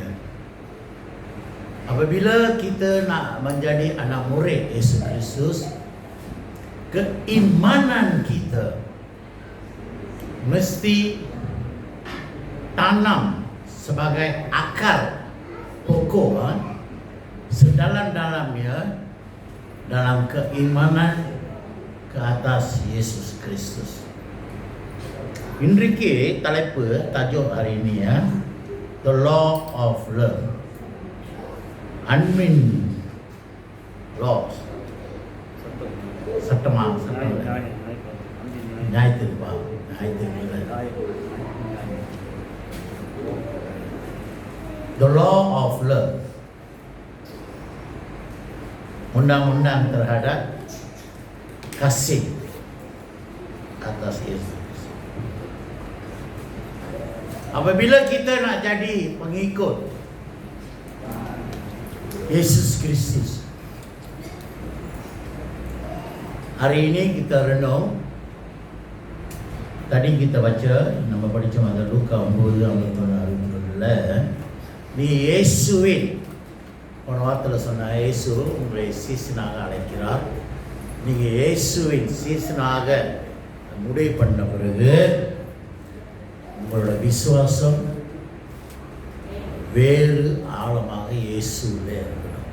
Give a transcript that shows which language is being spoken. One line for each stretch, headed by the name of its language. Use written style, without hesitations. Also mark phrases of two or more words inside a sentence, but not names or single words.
Malay: Apabila kita nak menjadi anak murid Yesus Kristus, keimanan kita mesti tanam sebagai akar pokok sedalam-dalamnya dalam keimanan ke atas Yesus Kristus.
Tamil: இன்றைக்கு தலைப்பு,
Malay: tajuk hari ini
English: the law of love. Unmean laws.
Tamil: சட்டமா? நியாயத்திருப்பா?
English: The law of love.
Malay: Undang-undang terhadap kasih atas Yesus. Apabila kita nak jadi pengikut Yesus Kristus, hari ini kita renung. Tadi kita baca,
Tamil: நம்ம படிச்சோம் அந்த லூக்கா 9:56. நீ இயேசுவின், போன வாரத்தில் சொன்ன இயேசு உங்களை சீசனாக அழைக்கிறார். நீங்கள் இயேசுவின் சீசனாக முடிவு பண்ண பிறகு உங்களோட விசுவாசம் வேறு ஆழமாக இயேசுவிலே இருக்கணும்.